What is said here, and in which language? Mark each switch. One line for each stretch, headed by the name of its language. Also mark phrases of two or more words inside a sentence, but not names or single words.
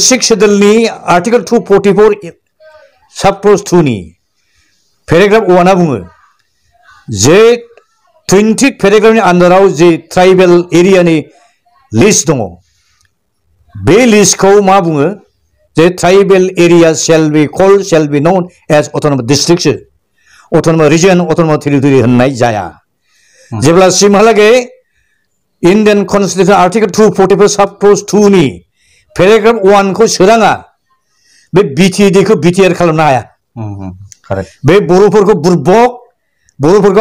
Bodo: 6 शेड्यूलनि आर्टिकल 244
English: sub clause
Bodo: 2 नि पेराग्राफ 1 आ बुङो जे 20 पेराग्राफनि आन्दाराव जे ट्राइबेल एरियानि लिस्ट दङ बे लिस्टखौ मा बुङो जे
English: tribal area shall be known as autonomous districts autonomous region autonomous territory
Bodo: होननाय जाया जेब्लासिमहालागै
English: Indian Constitution
Bodo: आर्टिकल 244
English: sub clause
Bodo: 2 नि पेराग्राफ 1 खौ सोराङा बे BTD खौ BTR खालामनो हाया बे बर'फोरखौ बुरबक बर'फोरखौ